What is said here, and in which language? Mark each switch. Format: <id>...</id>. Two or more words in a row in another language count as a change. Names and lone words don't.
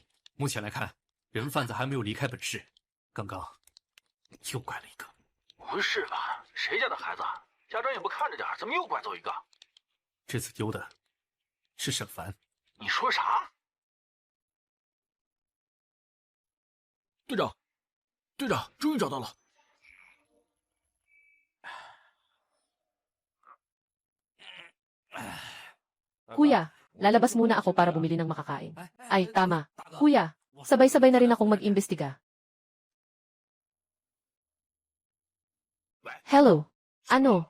<zh>目前来看，人贩子还没有离开本市。刚刚又拐了一个。不是吧？谁家的孩子？家长也不看着点，怎么又拐走一个？这次丢的是沈凡。你说啥？队长，队长，终于找到了。</zh> <tl>Kuya, lalabas muna ako para bumili ng makakain. Ay, tama. Kuya, sabay-sabay na rin akong mag-imbestiga. Hello? Ano?</tl>